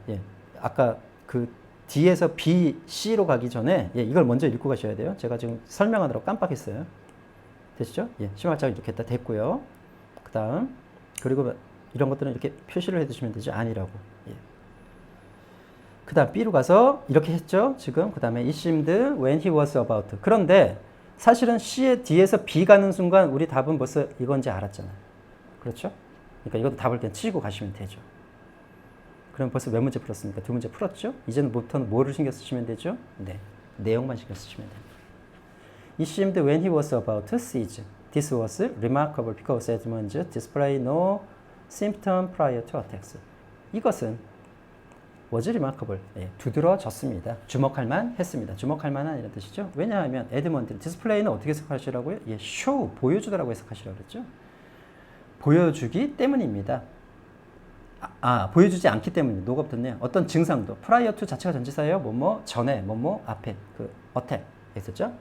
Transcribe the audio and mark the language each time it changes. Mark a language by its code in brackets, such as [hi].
[ko] 예, 아까 그 D에서 B, C로 가기 전에 예, 이걸 먼저 읽고 가셔야 돼요. 제가 지금 설명하느라고 깜빡했어요. 됐죠? 예, 심화자가 이렇게 했다 됐고요. 그 다음 그리고 이런 것들은 이렇게 표시를 해두시면 되죠. 아니라고. 예. 그 다음 B로 가서 이렇게 했죠. 지금 그 다음에 [en] it seemed when he was about. [ko] 그런데 사실은 C의 D에서 B 가는 순간 우리 답은 벌써 이건지 알았잖아요. 그렇죠? 그러니까 이것도 답을 그냥 치고 가시면 되죠. 그럼 벌써 몇 문제 풀었습니까? 2문제 풀었죠? 이제는 부터는 뭐를 신경 쓰시면 되죠? 네, 내용만 신경 쓰시면 됩니다. [en] It seemed when he was about to seize. This was remarkable because Edmund displayed no symptom prior to attacks. [ko] 이것은 [en] was remarkable. [ko] 예, 두드러졌습니다. 주목할 만 했습니다. 주목할 만한 이런 뜻이죠. 왜냐하면 에드먼드 디스플레이는 어떻게 해석하시라고요? 예, show 보여주다라고 해석하시라고 그랬죠. 보여주기 때문입니다. 보여주지 않기 때문입니다. 노가 붙었네요. 어떤 증상도 prior to 자체가 전치사예요. 뭐뭐 전에 뭐뭐 앞에 그 attack 했었죠.